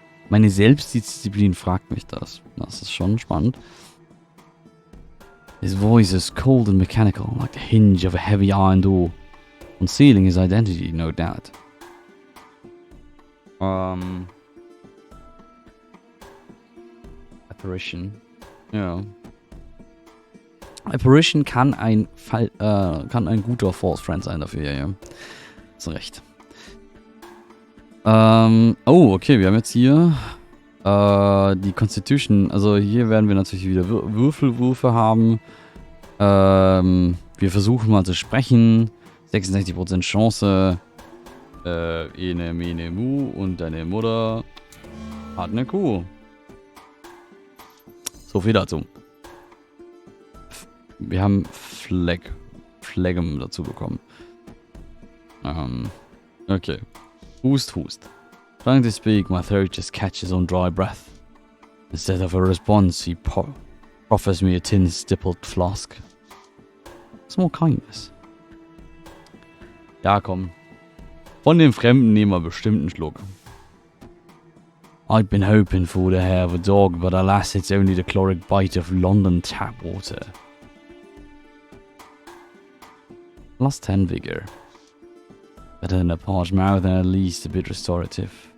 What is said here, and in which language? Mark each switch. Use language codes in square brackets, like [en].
[de] Meine Selbstdisziplin fragt mich das. Das ist schon spannend. [en] His voice is cold and mechanical, like the hinge of a heavy iron door, concealing his identity, no doubt. [de] Apparition. Ja. Apparition kann ein guter False Friend sein dafür, ja. Hast recht. Okay, wir haben jetzt hier die Constitution. Also hier werden wir natürlich wieder Würfelwürfe haben. Wir versuchen mal zu sprechen. 66% Chance. Ene, mene, mu und deine Mutter hat eine Kuh. So viel dazu. Wir haben Phlegm dazu bekommen. Okay. Hust. [en] Trying to speak, my throat just catches on dry breath. Instead of a response, he proffers me a tin stippled flask. Small kindness. [de] Ja, komm. Von dem Fremden nehmen wir bestimmt einen Schluck. [en] I'd been hoping for the hair of a dog, but alas, it's only the chloric bite of London tap water. Plus 10 vigor. Better than a parched mouth and at least a bit restorative.